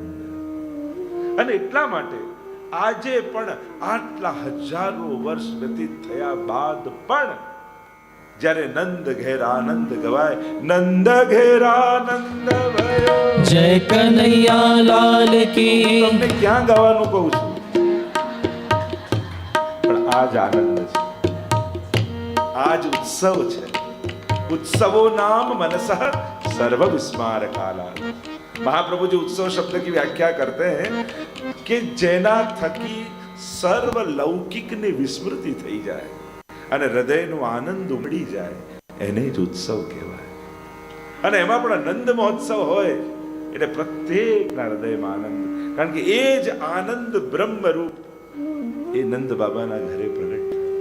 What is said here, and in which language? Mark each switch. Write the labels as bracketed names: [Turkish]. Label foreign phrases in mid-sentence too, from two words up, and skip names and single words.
[Gujarati] અને એટલા માટે આજે પણ આટલા હજારો વર્ષ વ્યતીત થયા બાદ પણ જ્યારે નંદ ઘેર આનંદ ગવાય, નંદ ઘેર આનંદ ભયો, [Hindi] जय कनैयालाल की. [Gujarati] તમને ક્યાં ગાવાનું કહું છું? પણ આજ આનંદ છે, આજ ઉત્સવ છે. [Sanskrit] उत्सवो नाम मनसः सर्व विस्मार काला. [Hindi] महाप्रभु जी उत्सव शब्द की व्याख्या करते हैं कि [Gujarati] જેના થકી સર્વ લૌકિક ને વિસ્મૃતિ થઈ જાય અને હૃદયનો આનંદ ઉમડી જાય, એને જ ઉત્સવ કહેવાય. અને એમાં પણ નંદ મહોત્સવ હોય એટલે પ્રત્યેકના હૃદયમાં આનંદ, કારણ કે એ જ આનંદ બ્રહ્મ રૂપ એ નંદ બાબાના ઘરે પ્રગટ.